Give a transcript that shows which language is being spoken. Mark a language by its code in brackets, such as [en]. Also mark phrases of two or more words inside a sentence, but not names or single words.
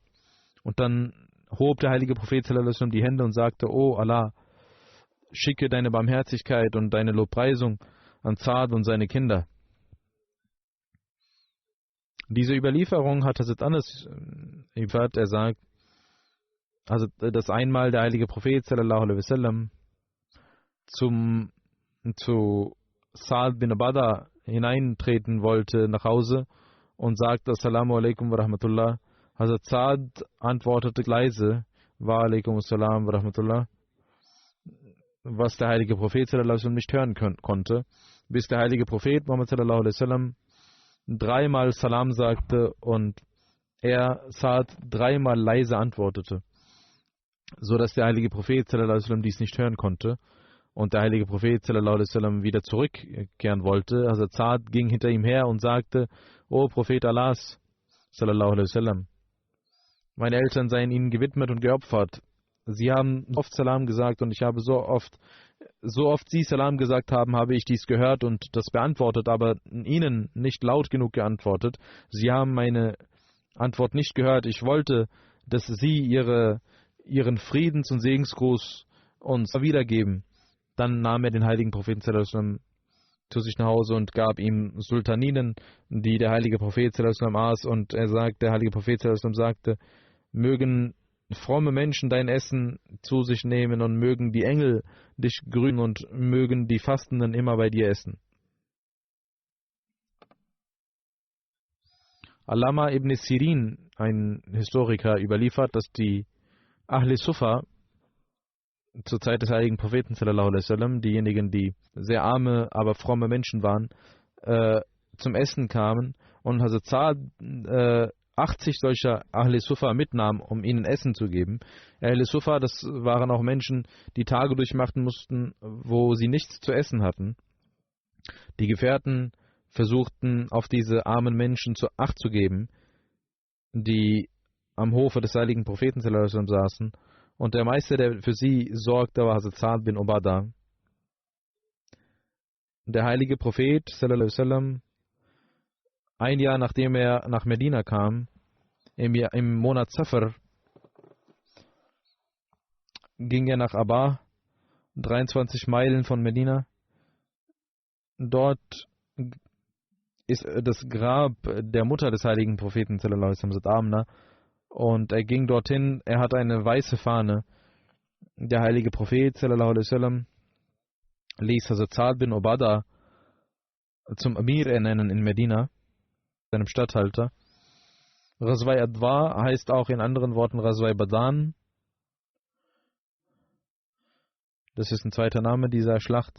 [de] Und dann hob der heilige Prophet [ar] صلى الله عليه وسلم [de] die Hände und sagte: O Allah, schicke deine Barmherzigkeit und deine Lobpreisung an Sa'd und seine Kinder. Diese Überlieferung hat Hazrat Anas überliefert. Er sagt, also dass einmal der heilige Prophet [ar] صلى الله عليه وسلم [de] zu Sa'd bin Ubadah hineintreten wollte nach Hause und sagte [ar] السلام عليكم ورحمة الله. [de] Hazrat Sa'd antwortete leise [ar] وعليكم السلام ورحمة الله, [de] was der heilige Prophet [ar] صلى الله عليه وسلم [de] nicht hören konnte, bis der heilige Prophet Muhammad [ar] صلى الله عليه وسلم [de] dreimal Salam sagte und er Sa'd dreimal leise antwortete, so dass der heilige Prophet [ar] صلى الله عليه وسلم [de] dies nicht hören konnte. Und der heilige Prophet [ar] صلى الله عليه وسلم [de] wieder zurückkehren wollte. Hazrat Sa'd ging hinter ihm her und sagte: O Prophet Allahs [ar] صلى الله عليه وسلم, [de] meine Eltern seien ihnen gewidmet und geopfert. Sie haben oft Salam gesagt und ich habe so oft sie Salam gesagt haben, habe ich dies gehört und das beantwortet, aber ihnen nicht laut genug geantwortet. Sie haben meine Antwort nicht gehört. Ich wollte, dass sie ihren Friedens- und Segensgruß uns wiedergeben. Dann nahm er den heiligen Propheten [ar] صلى الله عليه وسلم [de] zu sich nach Hause und gab ihm Sultaninen, die der heilige Prophet [ar] صلى الله عليه وسلم [de] aß. Und der heilige Prophet [ar] صلى الله عليه وسلم [de] sagte: Mögen fromme Menschen dein Essen zu sich nehmen und mögen die Engel dich grüßen und mögen die Fastenden immer bei dir essen. Allama ibn Sirin, ein Historiker, überliefert, dass die Ahl Sufa zur Zeit des heiligen Propheten [ar] صلى الله عليه وسلم, [de] diejenigen, die sehr arme, aber fromme Menschen waren, zum Essen kamen und Hazrat Sa'd 80 solcher Ahl Sufa mitnahm, um ihnen Essen zu geben. Ahl Sufa, das waren auch Menschen, die Tage durchmachen mussten, wo sie nichts zu essen hatten. Die Gefährten versuchten, auf diese armen Menschen Acht zu geben, die am Hofe des heiligen Propheten [ar] صلى الله عليه وسلم [de] saßen. Und der Meister, der für sie sorgte, war Hazrat Sa'd bin Ubadah. Der heilige Prophet [ar] صلى الله عليه وسلم, [de] ein Jahr nachdem er nach Medina kam, im Monat Safar, ging er nach Abha, 23 Meilen von Medina. Dort ist das Grab der Mutter des heiligen Propheten [ar] صلى الله عليه وسلم, [de] Hazrat Amna. Und er ging dorthin, er hatte eine weiße Fahne. Der heilige Prophet [ar] صلى الله عليه وسلم [de] ließ Hazrat Sa'd bin Ubadah zum Amir ernennen in Medina, seinem Statthalter. Ghazwai Adwa heißt auch in anderen Worten Ghazwai Badan. Das ist ein zweiter Name dieser Schlacht.